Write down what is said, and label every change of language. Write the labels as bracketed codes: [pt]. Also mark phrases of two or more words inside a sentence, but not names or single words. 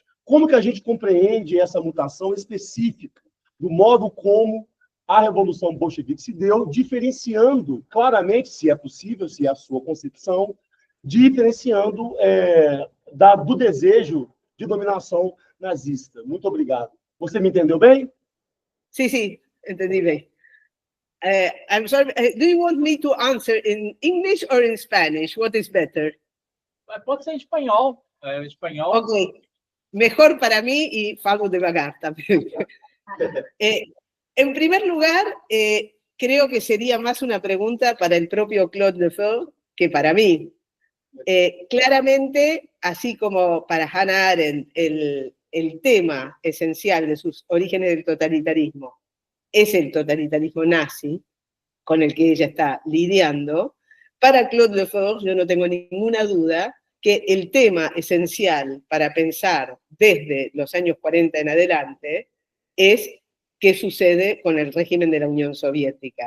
[pt] Como que a gente compreende essa mutação específica do modo como a Revolução Bolchevique se deu, diferenciando claramente, se é possível, se é a sua concepção, diferenciando do desejo de dominação nazista. Muito obrigado. Você me entendeu bem? [es] Sí, sí, entendí bien. [en] I'm sorry, do you want me to answer in English or in Spanish? What is better? [pt] Pode ser em espanhol. Espanhol. [es] Ok, mejor para mí y [pt] falo devagar [es] también. En primer lugar, creo que sería más una pregunta para el propio Claude Lefort que para mí. Claramente, así como para Hannah Arendt, el tema esencial de sus orígenes del totalitarismo es el totalitarismo nazi, con el que ella está lidiando, para Claude Lefort yo no tengo ninguna duda que el tema esencial para pensar desde los años 40 en adelante es qué sucede con el régimen de la Unión Soviética.